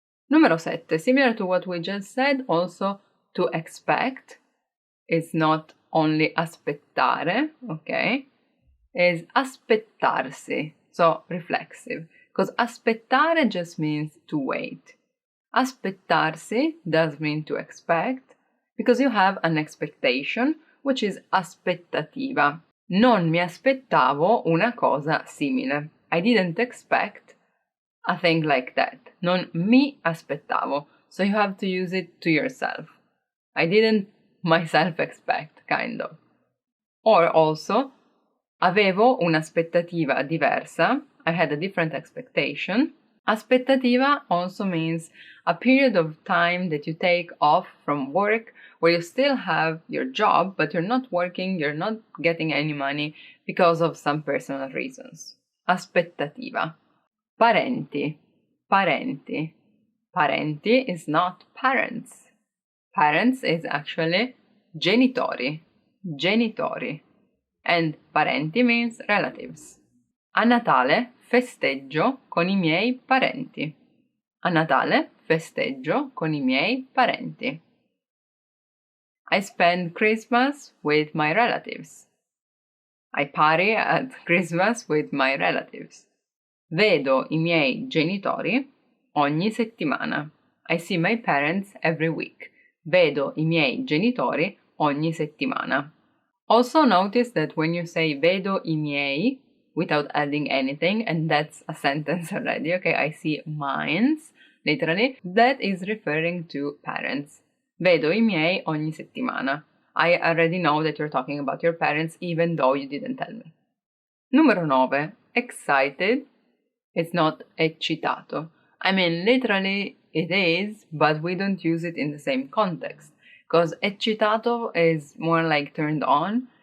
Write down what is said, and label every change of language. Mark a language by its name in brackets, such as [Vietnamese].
[English] Numero 7, similar to what we just said, also to expect is not only aspettare, okay? Is aspettarsi, so reflexive. Because aspettare just means to wait. Aspettarsi does mean to expect, because you have an expectation, which is aspettativa. [Italian] Non mi aspettavo una cosa simile. [English] I didn't expect a thing like that. [Italian] Non mi aspettavo. [English] So you have to use it to yourself. I didn't myself expect, kind of. Or also, [Italian] avevo un'aspettativa diversa. [English] I had a different expectation. Aspettativa also means a period of time that you take off from work where you still have your job, but you're not working, you're not getting any money because of some personal reasons. [Italian] Aspettativa. Parenti. Parenti. [English] Parenti is not parents. Parents is actually genitori. Genitori. And parenti means relatives. [Italian] A Natale festeggio con I miei parenti. A Natale festeggio con I miei parenti. [English] I spend Christmas with my relatives. I party at Christmas with my relatives. [Italian] Vedo I miei genitori ogni settimana. [English] I see my parents every week. [Italian] Vedo I miei genitori ogni settimana. [English] Also notice that when you say [Italian] vedo I miei [English] without adding anything, and that's a sentence already, okay, I see mines, literally, that is referring to parents. [Italian] Vedo I miei ogni settimana. [English] I already know that you're talking about your parents even though you didn't tell me. Numero 9. Excited. It's not eccitato. I mean, literally it is, but we don't use it in the same context. Because eccitato is more like turned on.